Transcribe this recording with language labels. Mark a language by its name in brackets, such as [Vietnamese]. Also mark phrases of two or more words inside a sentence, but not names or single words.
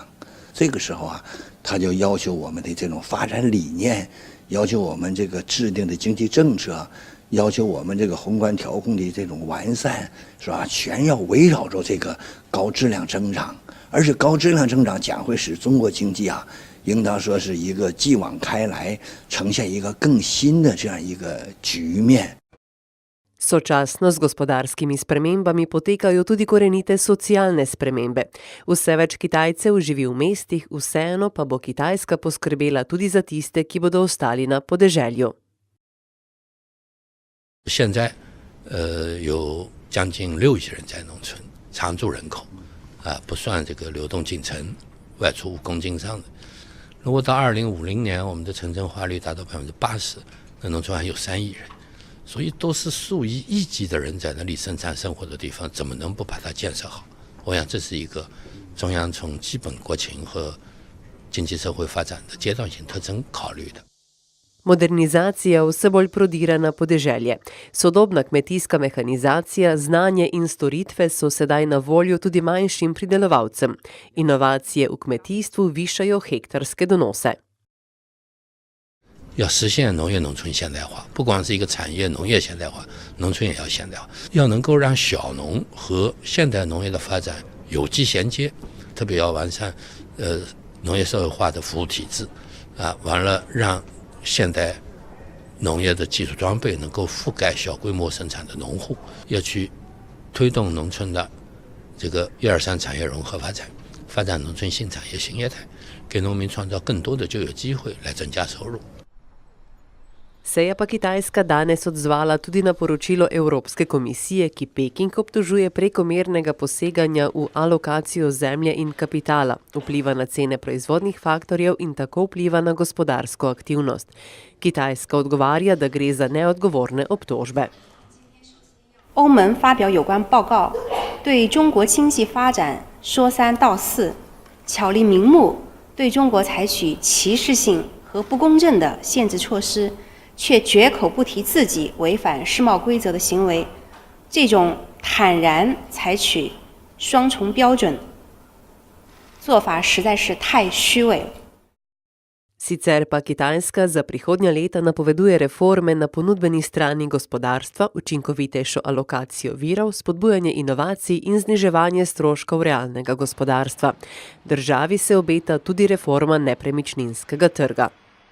[Chinese] 这个时候他就要求我们的这种发展理念，要求我们这个制定的经济政策，要求我们这个宏观调控的这种完善，是吧？全要围绕着这个高质量增长，而且高质量增长将会使中国经济应当说是一个继往开来，呈现一个更新的这样一个局面。 [Slovenian] Sočasno z gospodarskimi spremembami potekajo tudi korenite socialne spremembe. Vse več Kitajcev živi v mestih, vseeno pa bo Kitajska poskrbela tudi za tiste, ki bodo ostali na podeželju. [Chinese] 现在有将近6亿人在农村，常住人口不算这个流动进城、外出务工经商的。如果到2050年，我们的城镇化率达到80%，那农村还有3亿人。所以都是数以亿计的人在那里生产生活的地方，怎么能不把它建设好？我想这是一个中央从基本国情和经济社会发展的阶段性特征考虑的。 [Slovenian] Modernizacija vse bolj prodira na podeželje. Sodobna kmetijska mehanizacija, znanje in storitve so sedaj na voljo tudi manjšim pridelovalcem. Inovacije v kmetijstvu višajo hektarske donose. [Chinese] 要实现农业农村现代化，不光是一个产业农业现代化，农村也要现代化，要能够让小农和现代农业的发展有机衔接，特别要完善农业社会化的服务体制完了让现代农业的技术装备能够覆盖小规模生产的农户，要去推动农村的这个1、2、3产业融合发展，发展农村新产业新业态，给农民创造更多的就业机会来增加收入。 [Slovenian] Se je pa Kitajska danes odzvala tudi na poročilo Evropske komisije, ki Peking obtožuje prekomernega poseganja v alokacijo zemlje in kapitala, vpliva na cene proizvodnih faktorjev in tako vpliva na gospodarsko aktivnost. Kitajska odgovarja, da gre za neodgovorne obtožbe. [Chinese] 欧盟发表有关报告，对中国经济发展说3道4，巧立名目对中国采取歧视性和不公正的限制措施。却绝口不提自己违反世贸规则的行为，这种坦然采取双重标准做法实在是太虚伪了。 [Slovenian] Sicer pa Kitajska za prihodnja leta napoveduje reforme na ponudbeni strani gospodarstva, učinkovitejšo alokacijo virov, spodbujanje inovacij in zniževanje stroškov realnega gospodarstva. Državi se obeta tudi reforma nepremičninskega trga.